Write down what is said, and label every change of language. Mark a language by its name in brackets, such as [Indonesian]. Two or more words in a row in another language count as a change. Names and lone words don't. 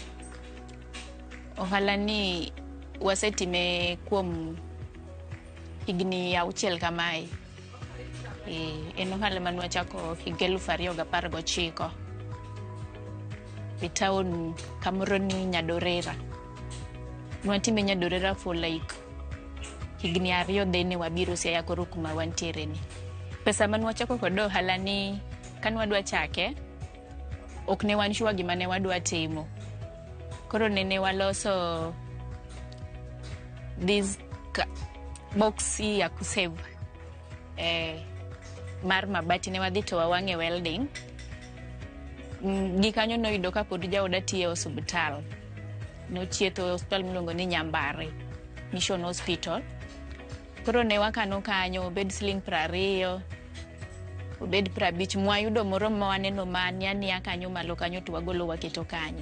[Luo (Kenya and Tanzania)] Ohala ni wasetime kuom higni 6 kamae. En ohala mane wachako higa 2019 e town kamoro ni Nyadorera. Nwatime Nyadorera [English] for like [Luo (Kenya and Tanzania)] higni 2 dhene wabiro Siaya koro kuma wantiere ni. Pesa mane wachako kod ohala ni kan wadwa chake ok ne wan sure gima ne wadwa timo. Koro ne waloso [English] this box [Swahili] ya kusave [Luo (Kenya and Tanzania)] mar mabati ne wadhi to wawang'e welding. Gikanyo noyudo ka pod jaoda tiyo e osiptal. Nochietho hospital miluongo ni Nyambare Mission Hospital. Koro ne wakano kanyo obed siling 20, obed 50, mwayudo moro ma waneno mania kanyo malo kanyo to wagolo waketo kanyo.